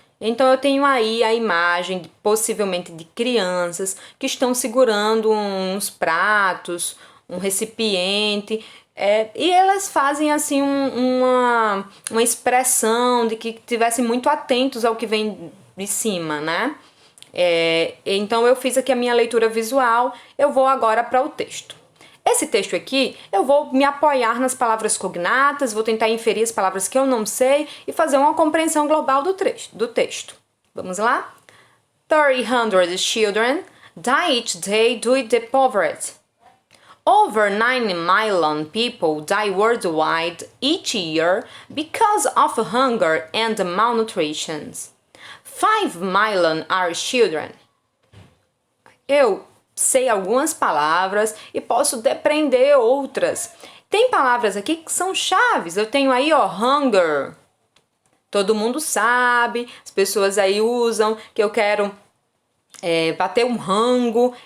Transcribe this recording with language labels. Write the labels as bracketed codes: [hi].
[pt] Então eu tenho aí a imagem possivelmente de crianças que estão segurando uns pratos, um recipiente, e elas fazem assim uma expressão de que estivessem muito atentos ao que vem de cima, né? Então eu fiz aqui a minha leitura visual, eu vou agora para o texto. Esse texto aqui, eu vou me apoiar nas palavras cognatas, vou tentar inferir as palavras que eu não sei e fazer uma compreensão global do texto. Vamos lá? [en] 300 children die each day due to poverty. Over 9 million people die worldwide each year because of hunger and malnutrition. 5 million are children. [pt] Eu sei algumas palavras e posso depreender outras. Tem palavras aqui que são chaves. Eu tenho aí, hunger. Todo mundo sabe, as pessoas aí usam que eu quero bater um rango.